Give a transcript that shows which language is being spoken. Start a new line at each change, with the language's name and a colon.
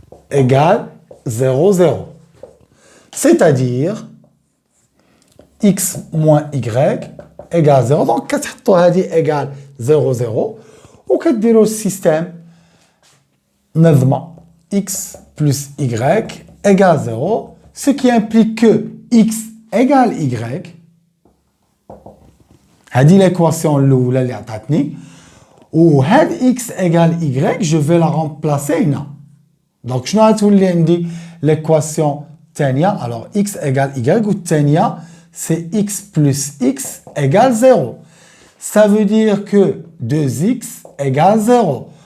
French: Égale 0, 0. C'est-à-dire X moins Y égale 0. Donc,
Arabic: كتحطوا هذه
French: égale 0, 0.
Arabic: وكديروا السيستème نظمة
French: X plus Y égale 0. Ce qui implique que X égale Y.
Arabic: هذه l'équation الأولى اللي عطاتني.
French: وهاد X égale Y, je vais la remplacer هنا. Donc,
Arabic: شنو غتولي عندي
French: l'équation الثانية؟ Alors, X égale Y والثانية c'est X plus X égale 0. Ça veut dire que 2X égale 0.